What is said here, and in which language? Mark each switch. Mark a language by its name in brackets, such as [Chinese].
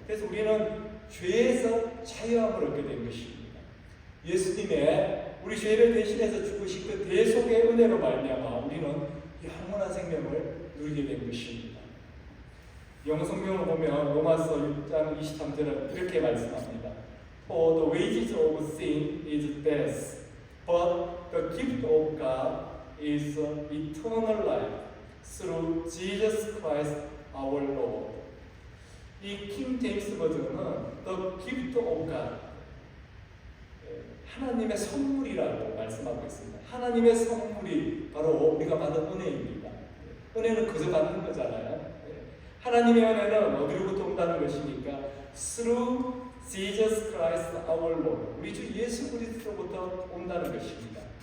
[Korean] 그래서 우리는 죄에서 자유함을 얻게 된 것입니다. 예수님의 우리 죄를 대신해서 죽으신 그 대속의 은혜로 말미암아 우리는 영원한 생명을 누리게 된 것입니다. 영어 성경을 보면 로마서 6장 23절은 이렇게 말씀합니다. [English] For the wages of sin is death, but the gift of God is eternal life through Jesus Christ our Lord. [Korean] 이 킹 제임스 버전은 [English] The gift of God, [Korean] 하나님의 선물이라고 말씀하고 있습니다. 하나님의 선물이 바로 우리가 받은 은혜입니다. 은혜는 그저 받는 거잖아요. 하나님의 은혜는 어디로부터 온다는 것이니까 [English] Through Jesus Christ our Lord, [Korean] 우리 주 예수 그리스도로부터 온다는 것입니다.